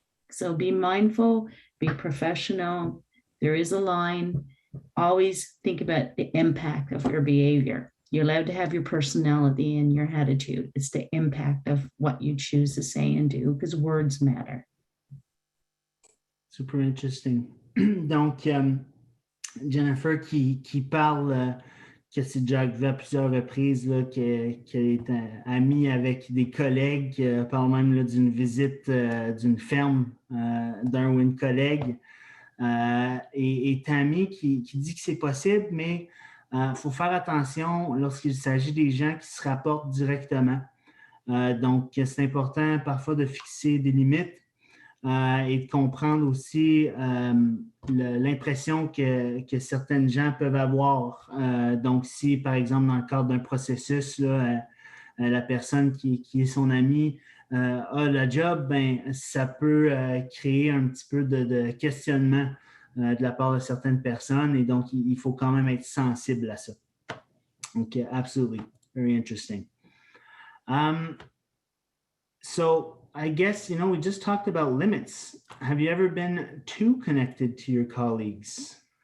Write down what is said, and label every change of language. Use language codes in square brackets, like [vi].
[en] So be mindful, be professional. There is a line. Always think about the impact of your behavior. You're allowed to have your personality and your attitude. It's the impact of what you choose to say and do, because words matter. Super interesting. [fr] Donc, Jennifer qui parle, que c'est déjà arrivé à plusieurs reprises, là, qu'elle est amie avec des collègues, parle même là, d'une visite d'une ferme d'un ou une collègue. Et Tammy qui dit que c'est possible, mais il faut faire attention lorsqu'il s'agit des gens qui se rapportent directement. Donc, c'est important parfois de fixer des limites et de comprendre aussi l'impression que certaines gens peuvent avoir. Donc, si, par exemple, dans le cadre d'un processus, là, la personne qui est son amie a la job, ben, ça peut créer un petit peu de questionnement de la part de certaines personnes, et donc il faut quand même être sensible à ça. [en] Donc, absolutely, very interesting. So I guess, we just talked about limits. Have you ever been too connected to your colleagues?